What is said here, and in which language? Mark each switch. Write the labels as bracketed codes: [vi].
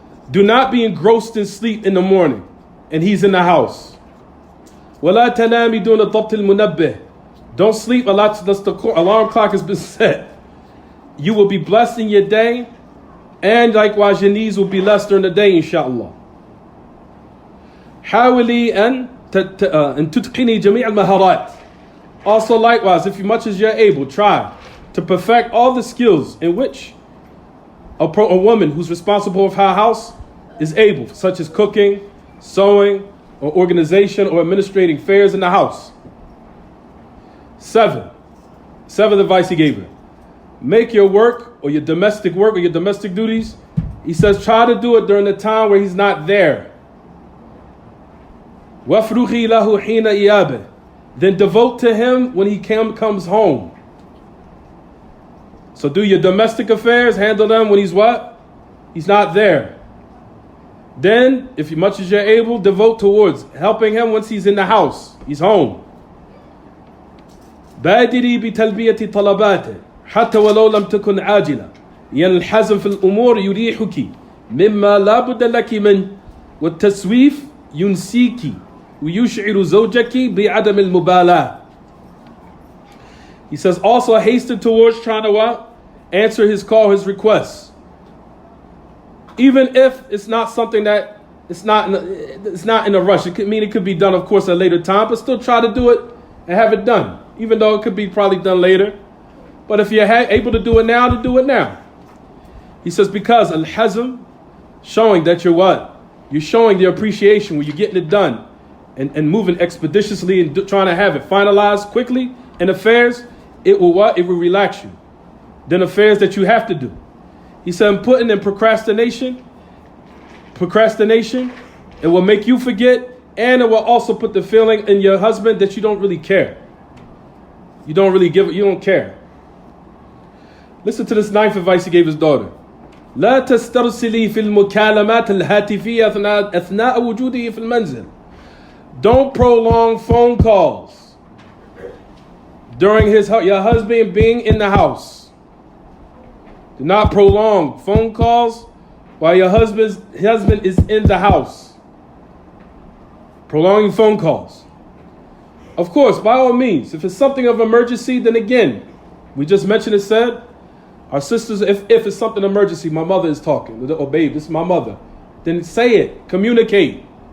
[en] Do not be engrossed in sleep in the morning and he's in the house. [ar] وَلَا تَنَامِ دُونَ ضَبْطِ الْمُنَبِّهِ. [en] Don't sleep unless the alarm clock has been set. You will be blessed in your day, and likewise your needs will be less during the day, inshallah. [ar] حاولي أن تتقني جميع المهارات. [en] Also likewise, if much as you're able, try to perfect all the skills in which a woman who's responsible for her house is able, such as cooking, sewing, or organization or administrating affairs in the house. 7th advice he gave her. Make your work or your domestic duties. He says try to do it during the time where he's not there. [ar] وَافْرُخِي لَهُ حِينَ إِيَابِهِ. [en] Then devote to him when he comes home. So do your domestic affairs, handle them when he's what? He's not there. Then, if much as you're able, devote towards helping him once he's in the house, he's home. [ar] بادري بتلبية طلباته حتى ولو لم تكن عاجلة لأن الحزم في الأمور يريحك مما لا بد لك منه والتسويف ينسيك ويشعر زوجك بعدم المبالاة. [en] He says also hasten towards trying to what? Answer his call, his requests. Even if it's not something that it's not in a rush. It could be done, of course, at a later time, but still try to do it and have it done. Even though it could be probably done later. But if you're able to do it now, to do it now. He says because al-hazm, showing that you're what? You're showing the appreciation when you're getting it done and moving expeditiously and trying to have it finalized quickly in affairs, it will what? It will relax you. Then affairs that you have to do. He said putting in procrastination, it will make you forget, and it will also put the feeling in your husband that you don't really care. You don't care. Listen to this 9th advice he gave his daughter. [ar] لا تسترسلي في المكالمات الهاتفية أثناء وجوده في المنزل. [en] Don't prolong phone calls during your husband being in the house. Do not prolong phone calls while your husband is in the house. Prolonging phone calls. Of course, by all means, if it's something of emergency, then again, we just mentioned it said, our sisters, if it's something emergency, my mother is talking, oh babe, this is my mother, then say it, communicate.